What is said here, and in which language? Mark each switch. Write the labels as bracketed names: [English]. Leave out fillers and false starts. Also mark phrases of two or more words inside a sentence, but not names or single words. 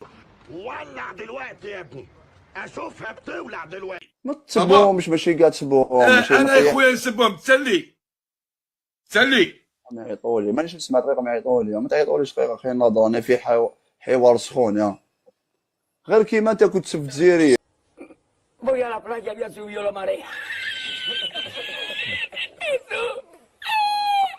[Arabic] ولع دلوقتي يا ابني، اشوفها بتولع دلوقتي. ما تسبوهمش ماشي كاع تسبوهم. انا يا خويا نسبهم. تسلي ما يعيطولي، مانيش نسمع طريقهم يعيطولي. ما تعيطوليش طريقه خير نهضر انا في حوار سخون يا غير كيما انت كنت تسب جزيري. [Spanish] Voy a la playa y a subir la marea.